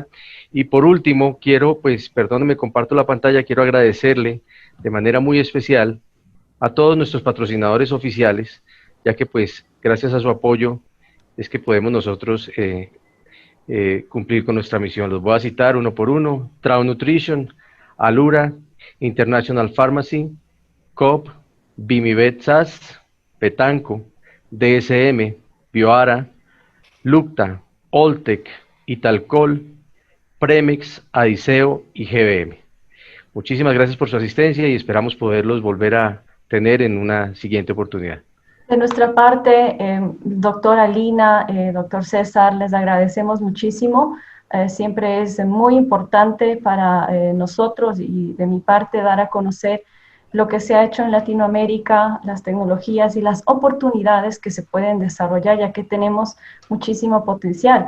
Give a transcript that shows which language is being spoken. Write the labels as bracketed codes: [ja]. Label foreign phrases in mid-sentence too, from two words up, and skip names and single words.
[es] Y por último, quiero, pues, perdónenme, comparto la pantalla, quiero agradecerle de manera muy especial a todos nuestros patrocinadores oficiales, ya que pues gracias a su apoyo es que podemos nosotros cumplir con nuestra misión. Los voy a citar uno por uno: Trau Nutrition, Alura, International Pharmacy, COP, Bimivet SAS, Petanco, DSM, Bioara, Lucta, Oltec, Italcol, Premix, Adiseo y GBM. Muchísimas gracias por su asistencia y esperamos poderlos volver a tener en una siguiente oportunidad. De nuestra parte, doctora Lina, doctor César, les agradecemos muchísimo. Siempre es muy importante para nosotros y de mi parte dar a conocer lo que se ha hecho en Latinoamérica, las tecnologías y las oportunidades que se pueden desarrollar, ya que tenemos muchísimo potencial.